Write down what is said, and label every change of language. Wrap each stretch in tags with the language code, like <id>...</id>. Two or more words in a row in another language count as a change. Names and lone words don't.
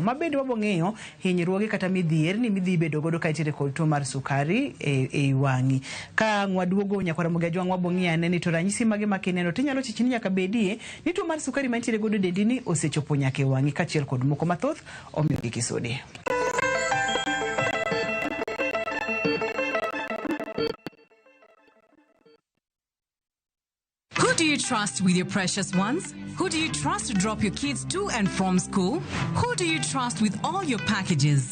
<luo>Mabende wabo ng'eyo hinyruoge kata midhier ni midhi bedo godo ka itire kod tuo mar sukari e wangi. Ka ngwaduogo nyakwara Mugejwang wabongia neni to ranyisi mage makineno tinyalo chichini nyaka bedie ni tuo mar sukari mantiere godo dendi ni osechopo nyaka e wangi kachiel kod moko mathoth omiyo gikisodi.</luo> <en>Who do you trust with your precious ones? Who do you trust to drop your kids to and from school? Who do you trust with all your packages?</en>